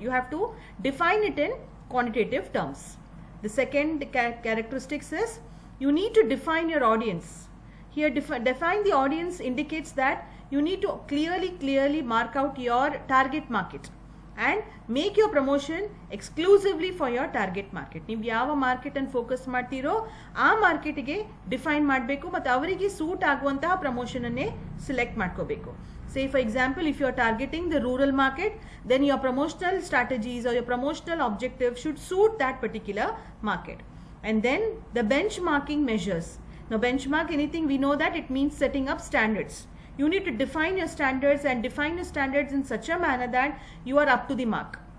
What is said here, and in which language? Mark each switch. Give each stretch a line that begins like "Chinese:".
English: You have to define it in quantitative terms. The second characteristics is you need to define your audience. Here define the audience indicates that you need to clearly mark out your target market and make your promotion exclusively for your target market.
Kannada: ನೀವು ಯಾವ market ಅನ್ನು focus ಮಾಡ್ತೀರೋ ಆ ಮಾರ್ಕೆಟ್ಗೆ define ಮಾಡಬೇಕು ಮತ್ತು ಅವರಿಗೆ suit ಆಗುವಂತಹ ಪ್ರಮೋಷನ್ ಅನ್ನೇ ಸೆಲೆಕ್ಟ್ ಮಾಡ್ಕೋಬೇಕು.
English: Say for example, if you are targeting the rural market, then your promotional strategies or your promotional objective should suit that particular market. And then the benchmarking measures. Now benchmark anything, we know that it means setting up standards. You need to define your standards and define your standards in such a manner that you are up to the mark.